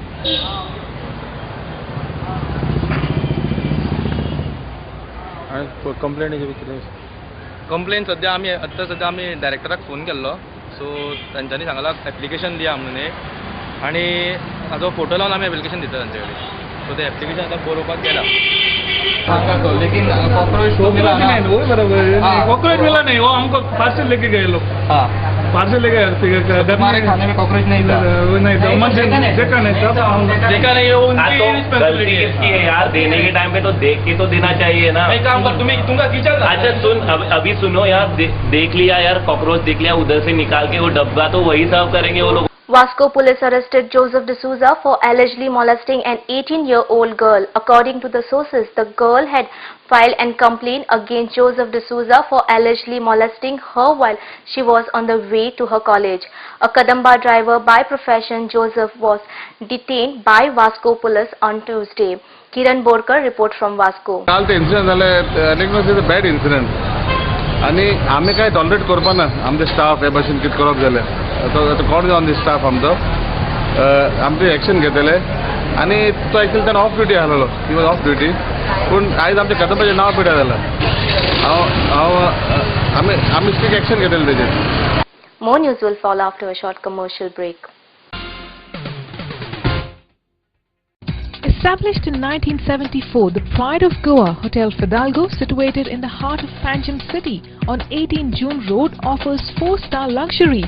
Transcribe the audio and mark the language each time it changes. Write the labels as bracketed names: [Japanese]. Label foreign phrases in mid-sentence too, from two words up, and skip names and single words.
[Konkani] कंप्लेन सद्या आमी डायरेक्टराक फोन केल्लो. सो तांच्यांनी सांगलां एप्लिकेशन दिया म्हणून एक, आनी ताजो फोटो लावन आमी एप्लिकेशन दिता तांचे कडेन. सो तें एप्लिकेशन आतां बरोवपाक गेला. [Hindi] लेकिन कॉकरोच मिला नहीं, वो बराबर कॉकरोच मिला नहीं, वो हमको पार्सल लेके गए लोग. हाँ, पार्सल लेके गए. हमारे खाने में कॉकरोच नहीं था. नहीं था, देखा नहीं. वो गलती इसकी है यार, देने के टाइम पे तो देख के तो देना चाहिए ना. एक काम कर, तुमका किचन. अच्छा सुन, अभी सुनो यार, देख लिया यार, कॉकरोच देख लिया, उधर से निकाल के वो डब्बा तो वही सर्व करेंगे वो लोग. [English] Vasco police arrested Joseph D'Souza for allegedly molesting an 18-year-old girl. According to the sources, the girl had filed a complaint against Joseph D'Souza for allegedly molesting her while she was on the way to her college. A Kadamba driver by profession, Joseph was detained by Vasco police on Tuesday. Kiran Borkar report from Vasco. [Konkani] काल ते इन्सिडेंट जाले, [English] It was a bad incident [Konkani] आनी आमी काय टॉलरेट करपाना. आमचे स्टाफ हे भाशेन कितें करप जाल्यार तो कोण [English] on the staff [Konkani] आमचो आमचे एक्शन घेतले. आनी तो एक्चुअली त्यानं [English] off duty [Konkani] आसलेलो, [English] he was off duty. [Konkani] पूण आयज आमच्या कदंबाचें नांव पिड्यार जालां. आमी [English] strict action [Konkani] घेतलें तेजेर. [English] More news will follow after a short commercial break. Established in 1974, the Pride of Goa, Hotel Fidalgo, situated in the heart of Panjim city on 18 June Road, offers 4-star luxury.